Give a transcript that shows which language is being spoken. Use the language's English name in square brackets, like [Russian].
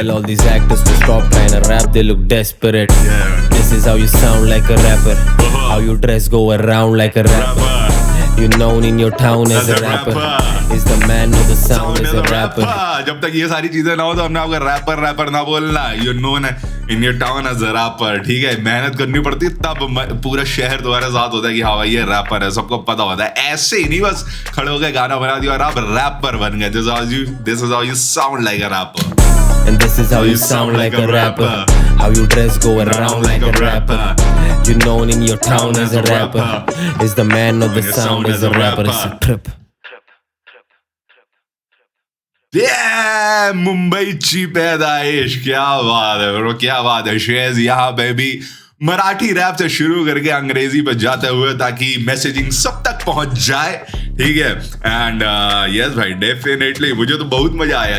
[English] Tell all these actors to stop trying to rap, they look desperate. Yeah. This is how you sound like a rapper. How you dress, go around like a rapper. You known in your town as a rapper. Is the man with the sound as a rapper. [Hindi] जब तक ये सारी चीजें ना हो तो हमने आपको रैपर ना बोलना। [English] You known in your town as a rapper। [Hindi] ठीक है, मेहनत करनी पड़ती तब पूरा शहर तुम्हारे साथ होता है कि हाँ भाई ये रैपर है, सबको पता होता है। ऐसे ही नहीं बस खड़े हो गए गाना बना दिया और आप रैपर बन गए। [English] This is how you sound like a rapper. And this is how you sound like a rapper. How you dress, go around like a rapper. You known in your town as a rapper. Is the man of the sound as a rapper. It's a trip. [Marathi] मुंबईची पैदाइश, [Hindi] क्या बात है bro, क्या बात है। शेज यहाँ पे भी मराठी रैप से शुरू करके अंग्रेजी पे जाते हुए ताकि मैसेजिंग सब तक पहुंच जाए। ठीक है, एंड यस भाई, डेफिनेटली मुझे तो बहुत मजा आया।